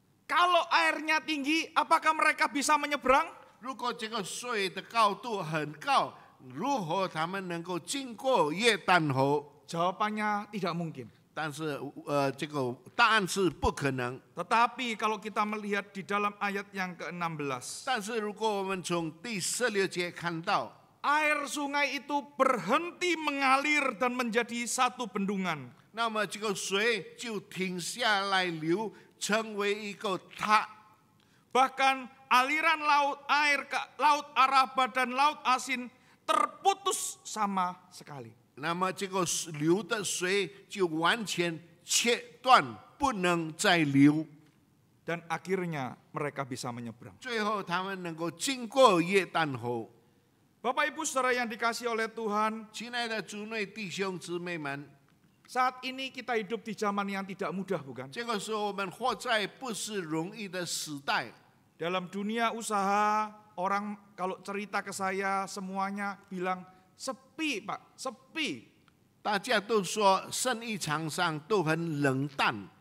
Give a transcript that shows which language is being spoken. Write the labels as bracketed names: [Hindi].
[Indonesian] Kalau airnya tinggi, apakah mereka bisa menyeberang? [Chinese] 如果这个水的高度很高，如何他们能够经过约旦河？ [Indonesian] Jawabannya tidak mungkin. [Chinese] 但是这个答案是不可能。 [Indonesian] Tetapi kalau kita melihat di dalam ayat yang ke-16, [Chinese] 但是如果我们从第16节看到， [Indonesian] air sungai itu berhenti mengalir dan menjadi satu bendungan. [Chinese] 那么这个水就停下来流，成为一个塔。 [Indonesian] Bahkan aliran air ke Laut Araba dan Laut Asin terputus sama sekali. [Chinese] 那么这个流的水就完全切断，不能再流。 [Indonesian] Dan akhirnya mereka bisa menyeberang. [Chinese] 最后他们能够经过约旦河。 [Indonesian] Bapak Ibu Saudara yang dikasihi oleh Tuhan, [Chinese] 亲爱的主内弟兄姊妹们， [Indonesian] saat ini kita hidup di zaman yang tidak mudah, bukan? [Chinese] 这个时候我们活在不是容易的时代。 [Indonesian] Dalam dunia usaha, orang kalau cerita ke saya semuanya bilang sepi, Pak, sepi. [Chinese] 大家都说生意场上都很冷淡，